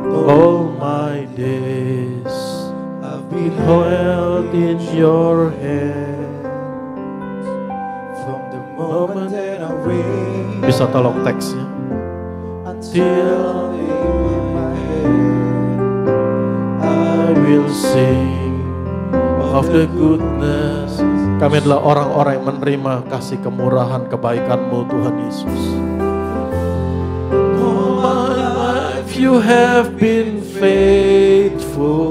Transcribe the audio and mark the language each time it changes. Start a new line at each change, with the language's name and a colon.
English: All my days I've been held in your hands. From the moment that I wake,
Indonesian: bisa tolong teksnya,
English: until in my head I will sing of the goodness.
Indonesian: Kami adalah orang-orang yang menerima kasih kemurahan kebaikan-Mu Tuhan Yesus.
English: All my life you have been faithful.